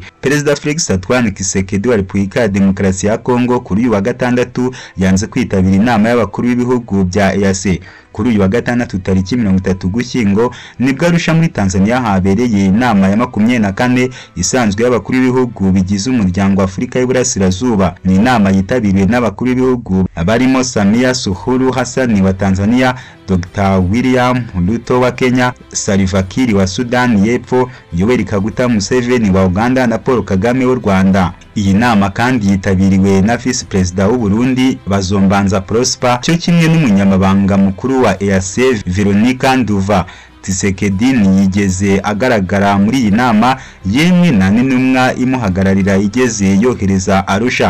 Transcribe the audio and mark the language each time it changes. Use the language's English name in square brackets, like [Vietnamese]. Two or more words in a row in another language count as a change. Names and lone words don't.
[Kinyarwanda] Perezida Felix Antoine Tshisekedi wa Repubulika ya Demokarasi ya Kongo kuri uyu wa gatandatu yanze kwitabira inama y'abakuru b'ibihugu bya EAC. Kuri uyu wa gatandatu tariki 30 Ugushyingo nibwo Arusha muri Tanzania habereye inama ya 24 isanzwe y'abakuru b'ibihugu bigize umuryango wa Afurika y'Iburasirazuba. Ni inama yitabiriwe n'abakuru b'ibihugu barimo Samia Suluhu Hassan wa Tanzania, Dr. William Ruto wa Kenya, Salva Kiir wa Sudan y'Epfo, Yoweri Kaguta Museveni wa Uganda na Paul Kagame w'u Rwanda. Iyi nama kandi yitabiriwe na [English] Vice President [Kinyarwanda] w'u Burundi Bazombanza Prosper cyo kimwe n'umunyamabanga mukuru wa EAC Veronica Nduva. Tshisekedi yigeze agaragara muri iyi nama, yemwe na n'intumwa imuhagararira igeze yohereza Arusha.